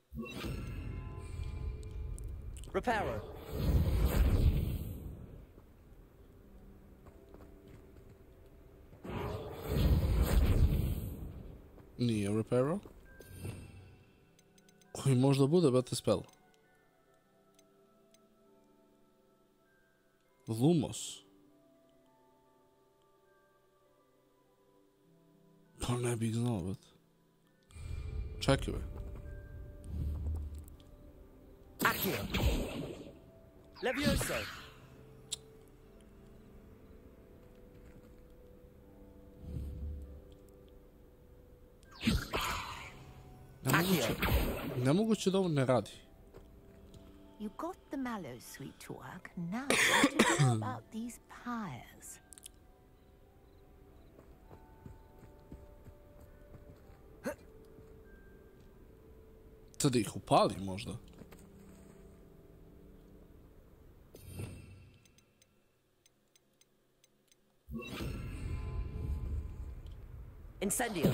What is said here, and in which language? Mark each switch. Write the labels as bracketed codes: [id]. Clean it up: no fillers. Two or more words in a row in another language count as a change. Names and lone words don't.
[bs] Reparo. Nije Reparo. Koji možda bude [en] better spell? [bs] Lumos. Pa ne bih znao, bet. Čekaj, be. Accio. Levioso. Nemoguće da ovo ne radi. [en] You got the mallow sweet to work. Now what to do about these pyres? [bs] Sad ih upali možda. Incendio.